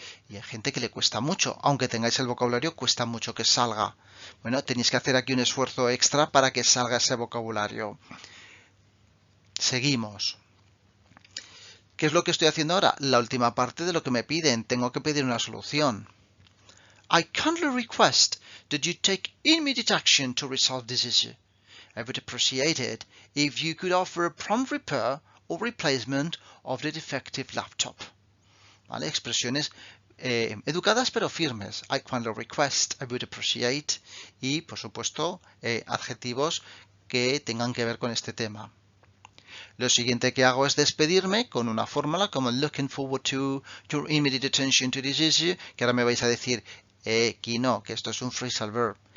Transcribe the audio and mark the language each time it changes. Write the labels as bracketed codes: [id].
[es] Y hay gente que le cuesta mucho, aunque tengáis el vocabulario, cuesta mucho que salga. Bueno, tenéis que hacer aquí un esfuerzo extra para que salga ese vocabulario. Seguimos. ¿Qué es lo que estoy haciendo ahora? La última parte de lo que me piden. Tengo que pedir una solución. [en] I kindly request that you take immediate action to resolve this issue. I would appreciate it if you could offer a prompt repair or replacement of the defective laptop. [es] ¿Vale? Expresiones educadas pero firmes. [en] I kindly request, I would appreciate [es] y, por supuesto, adjetivos que tengan que ver con este tema. Lo siguiente que hago es despedirme con una fórmula como [en] looking forward to your immediate attention to this issue, [es] que ahora me vais a decir, Kino, que esto es un phrasal verb.